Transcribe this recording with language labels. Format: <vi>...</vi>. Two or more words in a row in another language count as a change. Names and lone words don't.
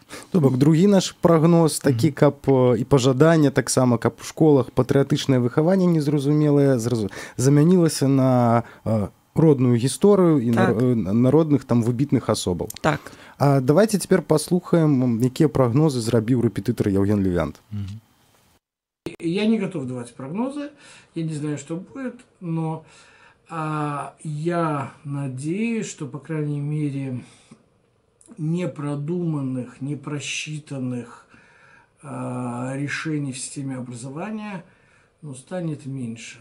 <be>То бок, другі наш прагноз такі, каб і пажаданне таксама, каб у школах патрыятычнае выхаванне незразумелае замянілася на родную гісторыю і так. Народных там выбітных асобаў. Так. А давайте цяпер паслухаем, якія прагнозы зрабіў рэпетытар Евген Левянт.</be> <ru>Я не готов давать прогнозы, я не знаю, что будет, но я надеюсь, что, по крайней мере, непродуманных, непросчитанных решений в системе образования станет меньше.</ru>